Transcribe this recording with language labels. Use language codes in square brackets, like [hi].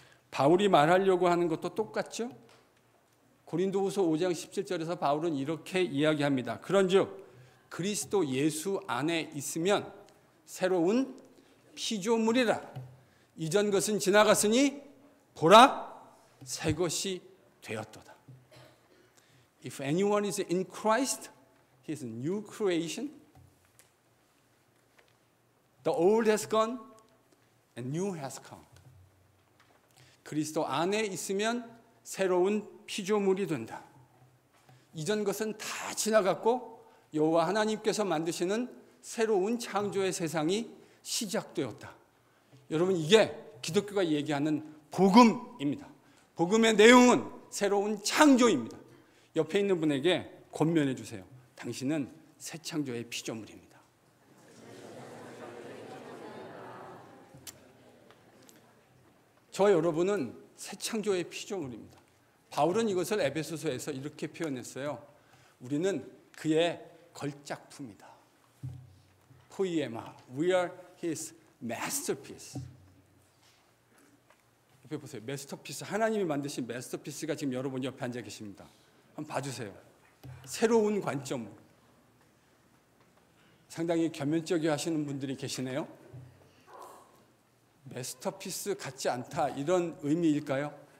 [ko] 바울이 말하려고 하는 것도 똑같죠? 고린도후서 5장 17절에서 바울은 이렇게 이야기합니다. 그런즉 그리스도 예수 안에 있으면 새로운 피조물이라. 이전 것은 지나갔으니 보라 새 것이 되었도다. [en] If anyone is in Christ, he is a new creation. The old has gone and new has come. [ko] 그리스도 안에 있으면 새로운 피조물이 된다. 이전 것은 다 지나갔고 여호와 하나님께서 만드시는 새로운 창조의 세상이 시작되었다. 여러분, 이게 기독교가 얘기하는 복음입니다. 복음의 내용은 새로운 창조입니다. 옆에 있는 분에게 권면해 주세요. 당신은 새 창조의 피조물입니다. 저 여러분은 새 창조의 피조물입니다. 바울은 이것을 에베소서에서 이렇게 표현했어요. 우리는 그의 걸작품이다. [en] 포이에마, we are his masterpiece. [ko] 옆에 보세요. 마스터피스, 하나님이 만드신 마스터피스가 지금 여러분 옆에 앉아 계십니다. 한번 봐주세요. 새로운 관점. 상당히 겸연쩍게 하시는 분들이 계시네요. 마스터피스 같지 않다, 이런 의미일까요?